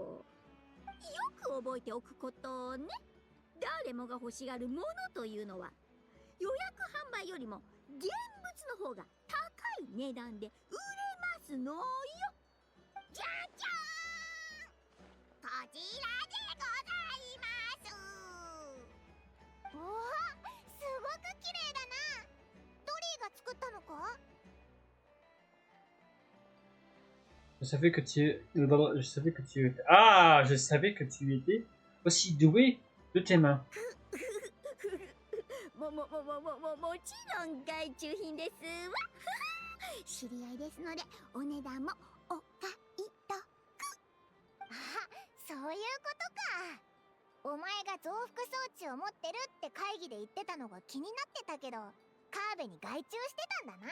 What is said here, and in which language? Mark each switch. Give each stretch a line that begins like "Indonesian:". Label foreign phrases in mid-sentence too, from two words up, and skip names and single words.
Japanese: よく覚えておくことね。誰もが欲しがるものというのは予約販売よりも現物の方が高い値段で売れますのよ。じゃじゃーん、こちらでございます。おお、すごく綺麗だな。ドリーが作ったのか？
French: Je savais que tu étais... Ah, je savais que tu étais aussi doué de tes mains.
Japanese: もちろん外注品ですわ。知り合いですのでお値段もお買い得。あ、そういうことか。お前が増幅装置を持ってるって会議で言ってたのが気になってたけど、カーベに外注してたんだな。